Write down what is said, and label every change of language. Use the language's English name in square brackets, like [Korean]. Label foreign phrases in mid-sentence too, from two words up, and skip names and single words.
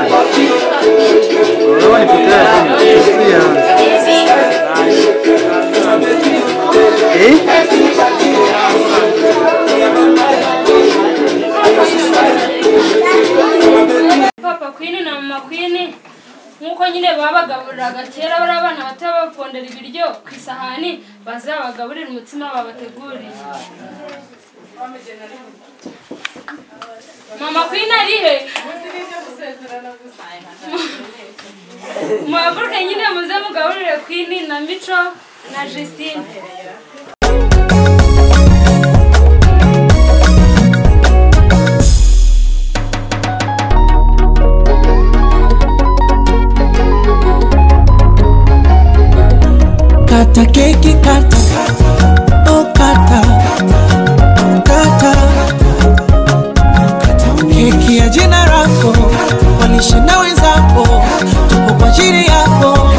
[Swahili] Unaona ikipiga [Kinyarwanda] Papa Queen na Mama Queen nkuko nyine babagaburiraga kera bari abana batabapondera ibiryo ku isahani bazabagaburira umutsima babateguriye. Mama Queen ari he? Muhaguruke nyine muze mugaburire Queen na Mico na Justine. [Swahili] Kata keki kata, oh kata, kata, keki ya jina lako, walishe na wenzako, tuko kwa ajili yako.